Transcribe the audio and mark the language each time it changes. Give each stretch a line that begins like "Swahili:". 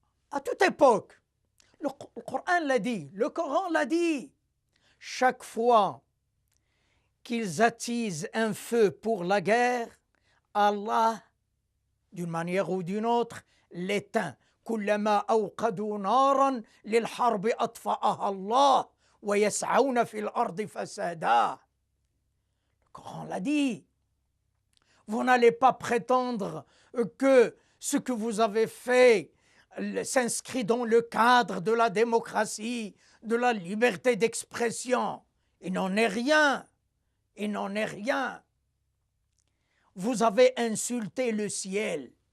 French: À toute époque, le Coran l'a dit, le Coran l'a dit, chaque fois qu'ils attisent un feu pour la guerre, Allah, d'une manière ou d'une autre, l'éteint.
Arabic: كلما أوقدوا نارا للحرب أطفأها الله ويسعون في الأرض فسادا.
French: Le Coran l'a dit. Vous n'allez pas prétendre que ce que vous avez fait s'inscrit dans le cadre de la démocratie, de la liberté d'expression. Il n'en est rien. Il n'en est rien. Vous avez insulté le ciel.